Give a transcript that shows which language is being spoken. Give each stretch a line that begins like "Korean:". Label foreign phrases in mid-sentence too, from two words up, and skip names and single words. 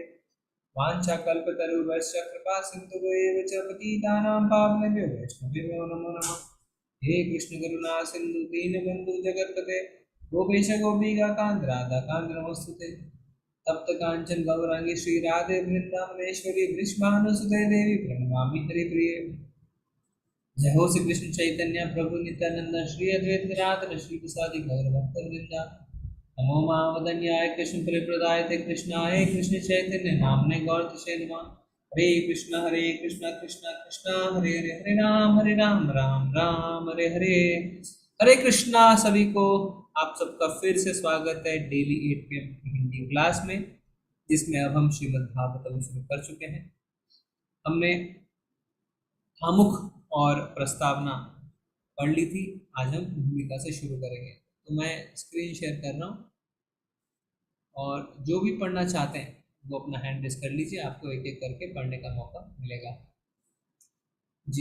Sanskrit: वाञ्छाकल्पतरुभ्यश्च कृपा सिन्धुभ्येव च पतितानां पावनेभ्यो वैष्णवेभ्यो नमो नमः। हे कृष्ण करुणा सिन्धु दीनबन्धु जगत्पते गोपेश गोपिकान्त राधाकान्त नमोस्तुते। तप्त कांचन गौरांगी श्री राधे वृंदावनेश्वरी वृषभानुसुते देवी प्रणमामि हरिप्रिये। जय हो श्री कृष्ण चैतन्य प्रभु नित्यानंद श्री अद्वैत गदाधर श्री प्रसादि गौर भक्तवृंद। नमो महावदन्याय कृष्ण प्रियप्रदायते कृष्णाय कृष्ण चैतन्य नामने गौरतिशे नमः। हरे कृष्ण कृष्ण कृष्ण हरे हरे हरे राम राम राम हरे हरे। हरे कृष्णा।
Hindi: सभी को आप सबका फिर से स्वागत है डेली 8 PM की हिंदी क्लास में, जिसमें अब हम श्रीमद् भागवतम शुरू कर चुके हैं। हमने आमुख और प्रस्तावना पढ़ ली थी। आज हम भूमिका से शुरू करेंगे। तो मैं
English: screen share
Hindi: कर रहा हूँ और जो भी पढ़ना चाहते हैं वो अपना
English: hand raise
Hindi: कर लीजिए, आपको एक एक करके पढ़ने का मौका मिलेगा जी।